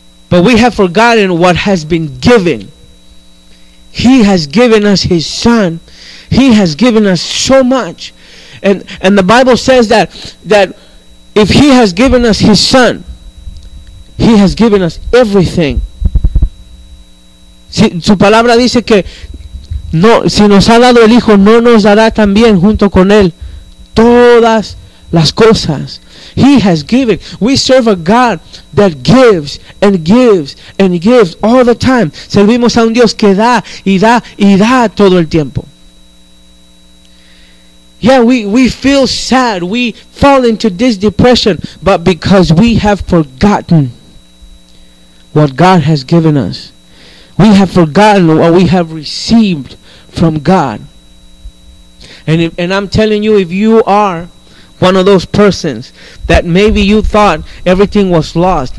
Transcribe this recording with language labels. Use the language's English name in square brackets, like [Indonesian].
[English] But we have forgotten what has been given. He has given us his son. He has given us so much. And the Bible says that if he has given us his son, he has given us everything. [Spanish] Si, su palabra dice que no, si nos ha dado el hijo, no nos dará también junto con él todas las cosas. [English] He has given. We serve a God that gives and gives and gives all the time. [Spanish] Servimos a un Dios que da y da y da todo el tiempo. [English] Yeah, we feel sad. We fall into this depression, but because we have forgotten what God has given us. We have forgotten what we have received from God. And I'm telling you, if you are one of those persons that maybe you thought everything was lost.